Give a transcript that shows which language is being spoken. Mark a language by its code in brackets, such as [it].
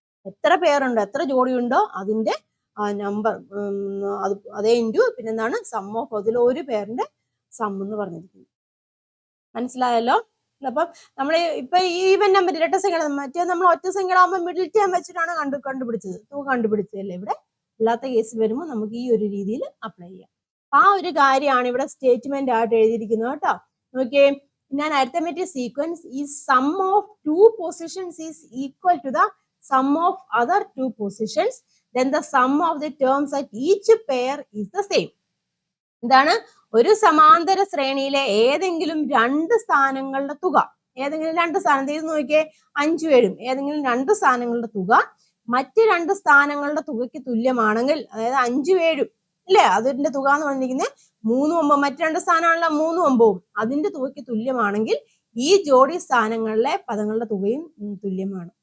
[ml] എത്ര പേരുണ്ടോ, എത്ര ജോഡിയുണ്ടോ അതിന്റെ നമ്പർ അതേ ഇൻറ്റു പിന്നെന്താണ് സം ഓഫ് അതിൽ ഒരു പേരിന്റെ സം എന്ന് പറഞ്ഞിരിക്കുന്നത്. മനസ്സിലായല്ലോ? അപ്പം നമ്മൾ ഇപ്പൊ ഈവൻ നമ്പർ ഇരട്ട സംഖ്യ, മറ്റേ നമ്മൾ ഒറ്റ സംഖ്യകളാകുമ്പോൾ മിഡിൽ ടേം വെച്ചിട്ടാണ് കണ്ടുപിടിച്ചത്, തുക കണ്ടുപിടിച്ചതല്ലേ. ഇവിടെ അല്ലാത്ത കേസ് വരുമ്പോൾ നമുക്ക് ഈ ഒരു രീതിയിൽ അപ്ലൈ ചെയ്യാം. ആ ഒരു കാര്യമാണ് ഇവിടെ സ്റ്റേറ്റ്മെന്റ് ആയിട്ട് എഴുതിയിരിക്കുന്നത് കേട്ടോ. നോക്കിയേ, [en] in an arithmetic sequence is sum of two positions is equal to the sum of other two positions, then the sum of the terms at each pair is the same. [ml] എന്താണ്? ഒരു സമാന്തര ശ്രേണിയിലെ ഏതെങ്കിലും രണ്ട് സ്ഥാനങ്ങളുടെ തുക, ഏതെങ്കിലും രണ്ട് സ്ഥാനം ഇത് നോക്കിയേ, 5 7 ഏതെങ്കിലും രണ്ട് സ്ഥാനങ്ങളുടെ തുക മറ്റ് രണ്ട് സ്ഥാനങ്ങളുടെ തുകയ്ക്ക് തുല്യമാണെങ്കിൽ, അതായത് 5 7 ഇല്ലേ, അതിന്റെ തുക എന്ന് പറഞ്ഞിരിക്കുന്നത് 3 9, മറ്റു രണ്ട് സ്ഥാനമാണല്ലോ 3 9, അതിന്റെ തുകയ്ക്ക് തുല്യമാണെങ്കിൽ ഈ ജോഡി സ്ഥാനങ്ങളിലെ പദങ്ങളുടെ തുകയും തുല്യമാണ്.